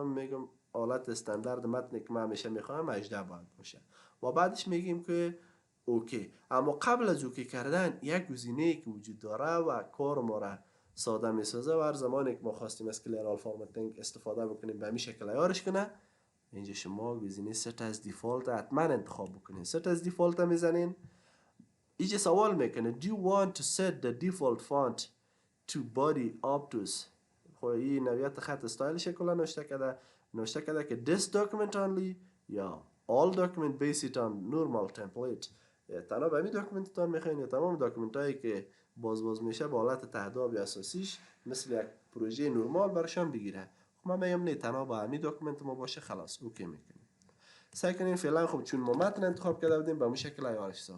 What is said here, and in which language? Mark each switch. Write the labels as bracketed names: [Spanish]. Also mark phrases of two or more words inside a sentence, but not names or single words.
[Persian] میگم حالت استاندارد متنی که من همیشه میخوام 18 باید باشه و بعدش میگیم که اوکی. اما قبل از اوکی کردن یک گزینه که وجود داره و کار ما را ساده میسازه و هر زمانی که ما خواستیم از [English] clear all formatting [Persian] استفاده بکنیم به همین شکل عیارش کنه، اینجا شما گزینه [English] set as default [Persian] حتما انتخاب بکنین. [English] set as default [Persian] میزنین، اینجا سوال میکنه [English] do you want to set the default font to body obtuse. [Persian] خب این نوعیت خط استایلش کلا نوشته کرده که [English] this document only [Persian] یا [English] all document based on normal template. [Persian] تنها به همین داکومنت تان میخواین یا تمام داکومنت هایی که باز میشه با حالت تهداب اساسیش مثل یک پروژه نرمال برشان بگیره. خب من میگم نه، تنها با همین داکومنت ما باشه، خلاص اوکی میکنیم. سعی کنین فعلا خب چون ما متن انتخاب کرده بودیم به اون شکل عیارش ساخت.